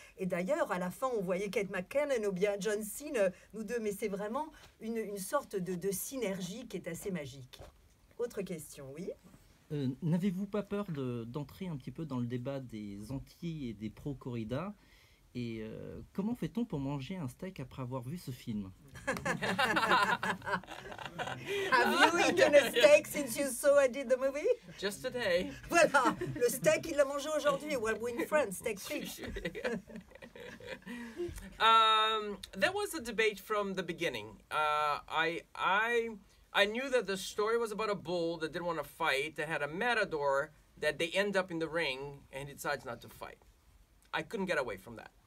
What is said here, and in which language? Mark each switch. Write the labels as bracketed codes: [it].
[fr] Et d'ailleurs, à la fin, on voyait Kate McKinnon ou bien John Cena, nous deux, mais c'est vraiment une sorte de synergie qui est assez magique. Autre question, oui? N'avez-vous pas peur d'entrer un petit peu dans le débat des anti et des pro-corrida? Et comment fait-on pour manger un steak après avoir vu ce film? [en] Have you eaten a steak since you saw I did the movie? Just today. [fr] Voilà, le steak, il l'a mangé aujourd'hui. [en] Well, we're in France, steak fish. There was a debate from the beginning. I knew that the story was about a bull that didn't want to fight, that had a matador, that they end up in the ring, and he decides not to fight. I couldn't get away from that.